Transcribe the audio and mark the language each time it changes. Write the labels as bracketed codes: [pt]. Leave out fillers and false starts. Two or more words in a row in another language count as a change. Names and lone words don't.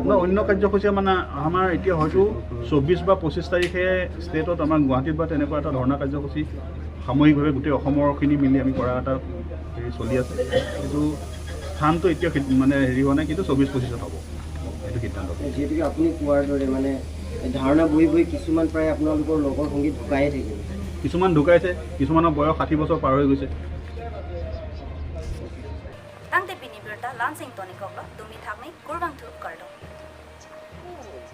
[as] অন্য কাৰ্যসূচী মানে আমাৰ এতিয়া হয়তো 24 বা 25 তাৰিখে ষ্টেটত আমাৰ গুৱাহাটীত বা তেনেকুৱা এটা ধৰ্ণা কাৰ্যসূচী সামূহিকভাৱে গোটেই অসমৰখিনি মিলি আমি কৰা এটা হেৰি চলি আছে কিন্তু স্থানটো এতিয়া মানে হেৰি হোৱা নাই কিন্তু 24-25 হ'ব এইটো সিদ্ধান্ত যিহেতুকে আপুনি কোৱাৰ দৰে মানে ধাৰণা বহি বহি কিছুমান প্ৰায় আপোনালোকৰ লগৰ সংগী ঢুকায়ে থাকিল কিছুমান ঢুকাইছে কিছুমানৰ বয়স 60 বছৰ পাৰ হৈ গৈছে [mjw] Tang te bini birta lansing toni kokla dumi thakni kurbang thu kardo.